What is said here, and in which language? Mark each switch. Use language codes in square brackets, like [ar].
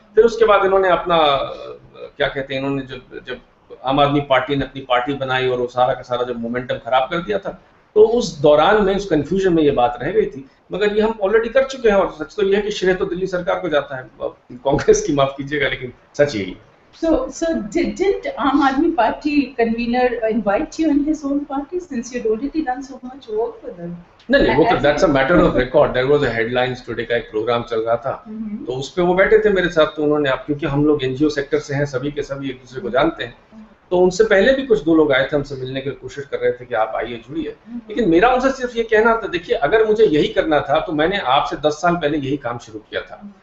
[hi] फिर उसके बाद इन्होंने अपना क्या कहते हैं, इन्होंने जब आम आदमी पार्टी ने अपनी पार्टी बनाई और वो सारा का सारा जब मोमेंटम खराब कर दिया था, तो उस दौरान में, उस कंफ्यूजन में ये बात रह गई थी, मगर ये हम ऑलरेडी कर चुके हैं। और सच तो ये है कि श्रेय तो दिल्ली सरकार को जाता है, कांग्रेस की माफ कीजिएगा, लेकिन सच यही है। [en] So did Aam Aadmi Party convener invite you in his own party since you'd already done so much work for them? [hi] नहीं, वो तो [en] that's a matter of record. There was a headlines today [hi] का एक programme चल रहा था, तो उस पे वो बैठे थे मेरे साथ। तो उन्होंने, आप क्योंकि हम लोग एनजीओ सेक्टर से हैं, सभी के सभी एक दूसरे को जानते हैं, तो उनसे पहले भी कुछ 2 लोग आए थे, हमसे मिलने की कोशिश कर रहे थे कि आप आइए, जुड़िए। लेकिन मेरा उनसे सिर्फ ये कहना था, देखिए अगर मुझे यही करना था तो मैंने आपसे 10 साल पहले यही काम शुरू किया था।